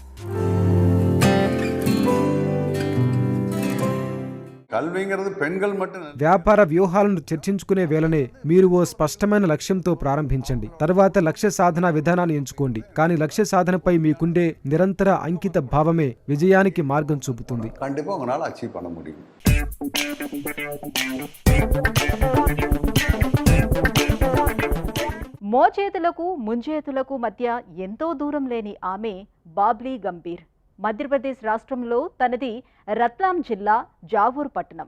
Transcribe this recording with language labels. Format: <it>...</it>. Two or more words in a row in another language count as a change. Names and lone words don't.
<te>కల్వింగరది పెన్గల్ మట్టు వ్యాపార వ్యూహాలను చర్చించుకునే వేళనే మీరు ఓ స్పష్టమైన లక్ష్యంతో ప్రారంభించండి. తర్వాత లక్ష్య సాధన విధానాన్ని ఎంచుకోండి. కానీ లక్ష్య సాధనపై మీకుండే నిరంతర అంకిత భావమే విజయానికి మార్గం చూపుతుంది.</te> <ta>கண்டிப்பா உங்களால அச்சீவ் பண்ண முடியும்.</ta> <te>మోచేతులకు ముంజేతులకు మధ్య ఎంతో దూరం లేని ఆమె బాబ్లీ గంభీర్. మధ్యప్రదేశ్ రాష్ట్రంలో తనది రత్లాం జిల్లా జావూర్ పట్టణం.</te>